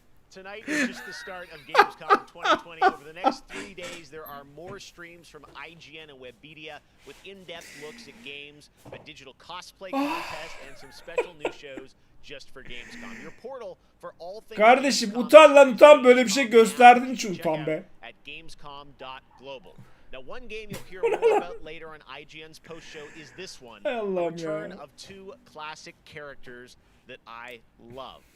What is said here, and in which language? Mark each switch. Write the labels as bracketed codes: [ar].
[en] Tonight is just the start of Gamescom 2020. Over the next 3 days, there are more streams from IGN and Webedia with in-depth looks at games, a digital cosplay contest, and some special new shows just for Gamescom. Your portal for all things. [tr] Kardeşim utan lan utan, böyle bir şey gösterdiğin için utan be. [en] At gamescom.global. Now, one game you'll hear more about later on IGN's post show is this one. The return of two classic characters that I love.